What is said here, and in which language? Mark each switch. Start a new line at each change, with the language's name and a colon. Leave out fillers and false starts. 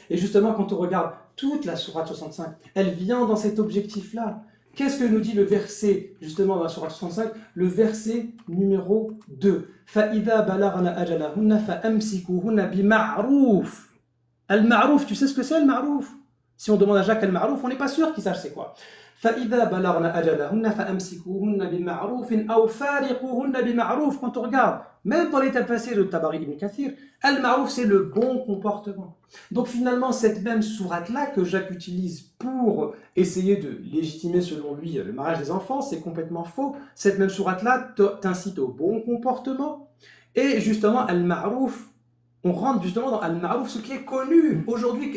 French: Et justement, quand on regarde toute la sourate 65, elle vient dans cet objectif-là. Qu'est-ce que nous dit le verset, justement, dans la sourate 65? Le verset numéro 2.
Arabic: فَإِذَا بَلَغْنَا أَجَلَهُنَّ فَأَمْسِكُوهُنَّ بِمَعْرُوفٍ.
French: Al-Ma'rouf, tu sais ce que c'est Al-Ma'rouf? Si on demande à Jacques Al-Ma'rouf, on n'est pas sûr qu'il sache c'est quoi.
Arabic: فإذا بلغن أجلهن فأمسكوهن بمعروف أو فارقوهن بمعروف.
French: Quand on regarde, même dans les tafsirs de Tabari ibn Kathir, al-ma'ruf c'est le bon comportement. Donc finalement, cette même sourate-là que Jacques utilise pour essayer de légitimer selon lui le mariage des enfants, c'est complètement faux. Cette même sourate-là t'incite au bon comportement. Et justement, al-ma'ruf, on rentre justement dans al-ma'ruf, ce qui est connu aujourd'hui.